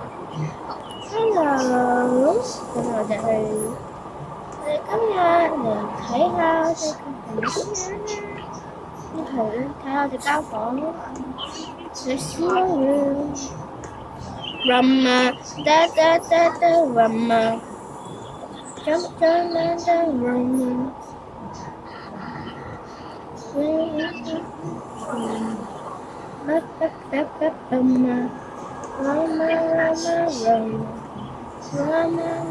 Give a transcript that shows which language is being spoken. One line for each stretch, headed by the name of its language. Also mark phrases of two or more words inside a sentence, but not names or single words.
Cantonese: Hello，咁我哋今日嚟睇下我哋個房點樣咧？睇下我哋間房嘅小樣。 Rumma da da da da rumma jump down da da rumma ba ba ba ba rumma rumma rumma rumma